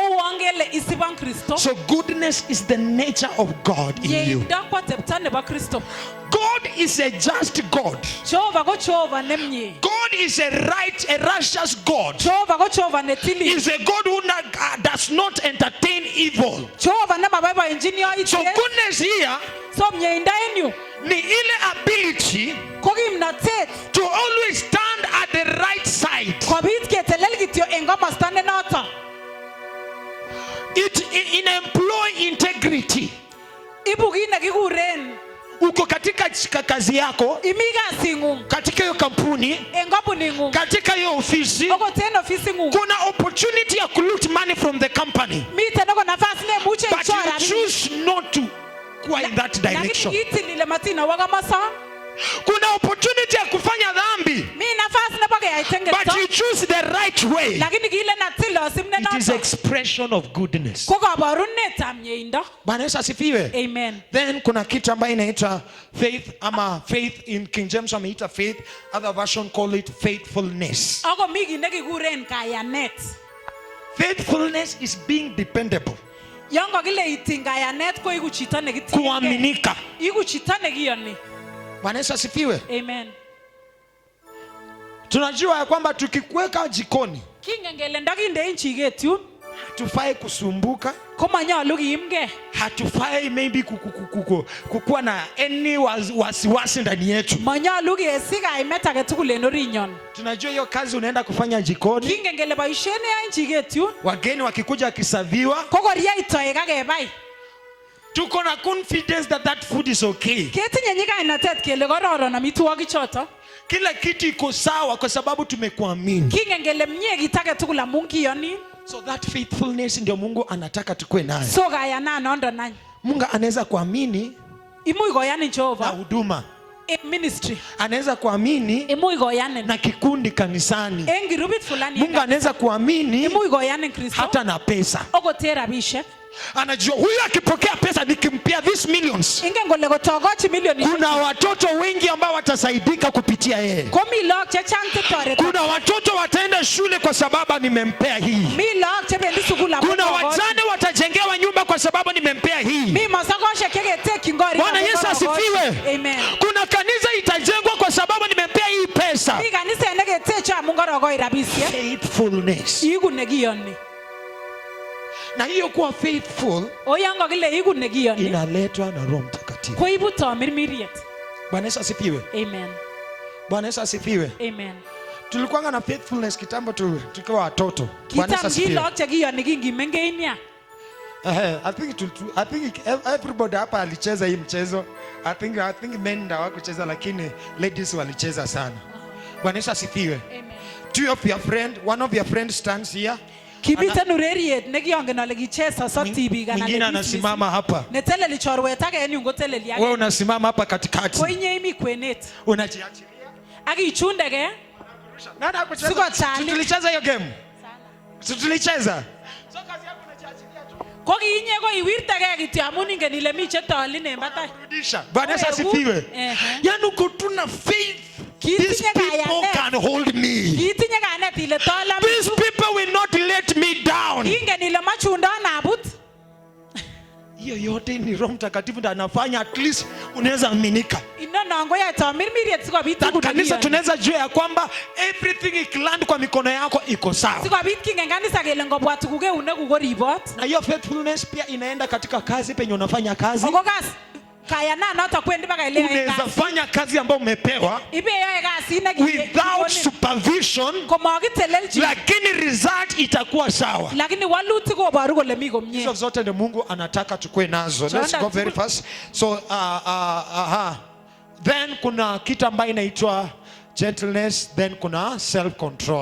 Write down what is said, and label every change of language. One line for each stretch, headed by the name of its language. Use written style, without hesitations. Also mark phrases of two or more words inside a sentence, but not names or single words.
English: So goodness is the nature of God in you. God is a just God. God is a righteous God. He is a God who does not entertain evil. So goodness here
Swahili: ni ile
English: ability to always stand at the right side. It employ integrity.
Swahili: Uko katika kazi yako, katika hiyo kampuni, katika hiyo ofisi, kuna opportunity ya
English: loot money from the company, but you choose not to go in that direction.
Swahili: Kuna opportunity ya kufanya dhambi,
English: but you choose the right way. It is expression of goodness.
Swahili: Bwana Yesu asifiwe. Amen.
English: Then
Swahili: kuna kitu ambayo inaitwa
English: faith, ama faith in King James wameita faith, other version call it faithfulness. Faithfulness is being dependable.
Swahili: Kuaminika. Bwana Yesu asifiwe. Amen. Tunajua ya kwamba tukikuweka jikoni Hatufai kusumbuka.
Kalenjin: Komanyalu kiimgei.
Swahili: Hatufai maybe kukuwa na any wasiwasi ndani yetu.
Kalenjin: Manyalu kesich kaimet age tugul en orinyon.
Swahili: Tunajua hiyo kazi unaenda kufanya jikoni.
Kalenjin: Kingen kele boisiet neyoe chiket yun.
Swahili: Wageni wakikuja kisaviwa.
Kalenjin: Kokoryai toek akebai.
Swahili: Tuko na
English: confidence that food is okay.
Kalenjin: Ketinye nyikainatet kele kororon amitwogik choto.
Swahili: Kila kitu iko sawa kwa sababu tumekuamini.
Kalenjin: Kingen kele mie kit age tugul amun kiyoni.
English: So that faithfulness
Swahili: ndio Mungu anataka tukue nayo.
Kalenjin: So kayananondo nany.
Swahili: Mungu anaweza kuamini.
Kalenjin: Imuch koyanin Jehova.
Swahili: Na huduma. Ministry. Anaweza kuamini.
Kalenjin: Imuch koyanin.
Swahili: Na kikundi kanisani.
Kalenjin: En kirubit fulani.
Swahili: Mungu anaweza kuamini.
Kalenjin: Imuch koyanin Kristo.
Swahili: Hata na pesa.
Kalenjin: Okote rabishek.
Swahili: Anajua huyu akipokea pesa nikimpia
English: these millions.
Kalenjin: Ingen kole kotokochi milioni.
Swahili: Kuna watoto wengi ambao watasaidika kupitia yeye.
Kalenjin: Komi lok chechang chetoreti.
Swahili: Kuna watoto wataenda shule kwa sababu nimempea hii.
Kalenjin: Mi lok chebendi sukul.
Swahili: Kuna wajane watajengewa nyumba kwa sababu nimempea hii.
Kalenjin: Mi masakoshek cheketeki ngori.
Swahili: Bwana Yesu asifiwe. Amen. Kuna kanisa itajengwa kwa sababu nimempea hii pesa.
Kalenjin: Mi kanisa neketecha mungorokoi rabisiek.
Swahili: Faithfulness.
Kalenjin: Iku nekiyoni.
Swahili: Na hiyo kuwa faithful
Kalenjin: oyango kile iku nekiyoni
Swahili: inaletwa na Roho Mtakatifu.
Kalenjin: Koibu tamirmiriet.
Swahili: Bwana Yesu asifiwe. Amen. Bwana Yesu asifiwe. Amen. Tulikuwa na faithfulness kitambo tukiwa watoto. Bwana Yesu asifiwe.
Kalenjin: Kitambo chekiyoni kingimengeinia.
English: I think everybody
Swahili: hapa alicheza hii mchezo.
English: I think men
Swahili: ndio hawakucheza lakini ladies walicheza sana. Bwana Yesu asifiwe. Amen.
English: One of your friends stands here.
Kalenjin: Kibiten ureriet nekiongen ale kicheza sote tibik anan
Swahili: mwingine anasimama hapa.
Kalenjin: Neteleli chorwet age en yun koteleli age.
Swahili: Wewe unasimama hapa katikati.
Kalenjin: Ko inye imi kwenet.
Swahili: Unajiachilia.
Kalenjin: Akichundege.
Swahili: Nani akucheza? Tulicheza hiyo game. Sana. Tulicheza. So kazi yako unajiachilia tu.
Kalenjin: Ko kiinye ko iwirtege kityo amun ingen ile mi chetolin en batai.
Swahili: Rudisha. Bwana Yesu asifiwe. Yaani uko tuna faith.
English: These people can hold me. These people will not let me down.
Swahili: Hiyo yote ni Roho Mtakatifu ndiye anafanya,
English: at least
Swahili: unaweza aminika. Kanisa tunaweza jua ya kwamba everything ikiland kwa mikono yako iko sawa. Na hiyo faithfulness pia inaenda katika kazi penye unafanya kazi. Unaweza fanya kazi ambayo umepewa
English: without supervision,
Swahili: lakini result itakuwa sawa. Hizo zote ndio Mungu anataka tukue nazo.
English: Let's go very fast. So then
Swahili: kuna kitu ambayo inaitwa
English: gentleness, then kuna self control.